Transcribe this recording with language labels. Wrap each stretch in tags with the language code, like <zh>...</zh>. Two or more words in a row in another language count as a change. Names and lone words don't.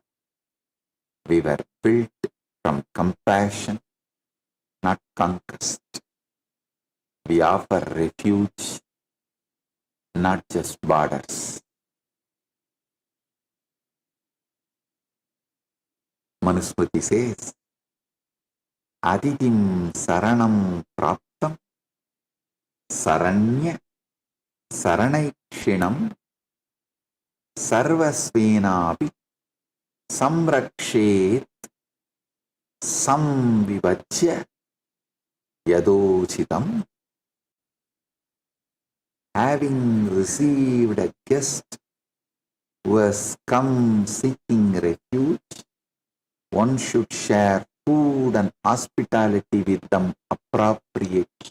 <en>We were built from compassion, not conquest. We offer refuge, not just borders. Manusmriti says,</en> <sa>Aditim saranam praptam saranya saranaikṣinam sarvasvenapi samrakshet samvivajya yadochitam.</sa> <en>Having received a guest who has come seeking refuge, one should share food and hospitality with them appropriately.</en>